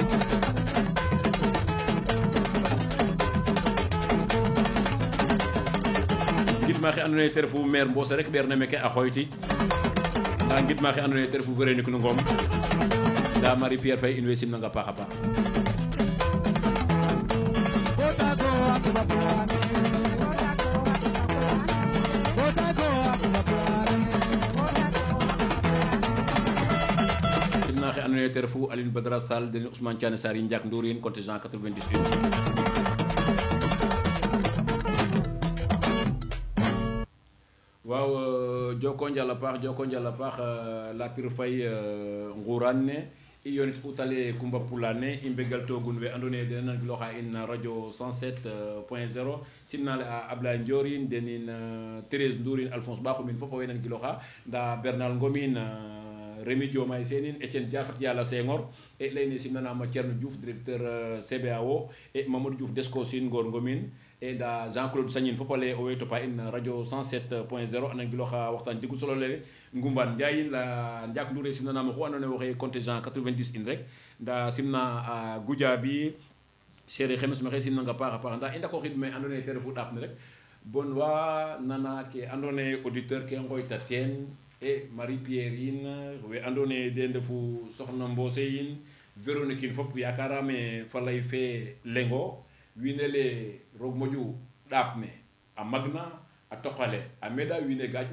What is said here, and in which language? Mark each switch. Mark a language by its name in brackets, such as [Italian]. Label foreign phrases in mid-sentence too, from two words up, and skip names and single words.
[Serer] ngidma xe andoona yee te refu maire Mbose rek ɓeer na meke a xooytiid nda ngidma xe andoona yee te refu Véronique Ngom nda Marie Pierre Faye in way simnang a paax a paax simna xe andoona yee te refu Aline Badara Sall den Ousmane Thiané Sarr yi Ndiak Ndour yin contingent 98 waaw joko njal a paax Latir Faye nguran ne i yonit utale Coumba Pulane i mbegal togun we andoona yee den nangilooxa in radio 107.0 simnale a Ablaye Ndiorin denin Thérèse Ndour in Alphonse Bakhoum in fop a way nangilooxa nda Bernard Ngom in Rémi Diomaye Sène Etienne Diafat Yala Senghor e leyne simnanama Thierno Diouf directeur CBAO e Mamadou Diouf Descosin Ngor Ngomin e nda Jean-Claude Sagnin fop ale o way topa in radio 107.0 a nangiloxa waxtaan jegu solo lene Ngumban Ndiaye la Ndiak Ndour e simnanama xu andoona yee waxey contingent 90 in rek nda simna a Goudiaby chéri xemes maxe simnanga paax a paax nda i ndako xid me andoona yee te refu ɗaap ne rek bon wa nana ke andoona yee auditeur ke ngoyta teen e Marie Pierre yin we andoona yee den ndefu Soxna Mbose yin Véronique in fop yakarame falay fe lengo wiin le roog moƴu ɗaap ne a magna a toqale a meɗa wiin we ga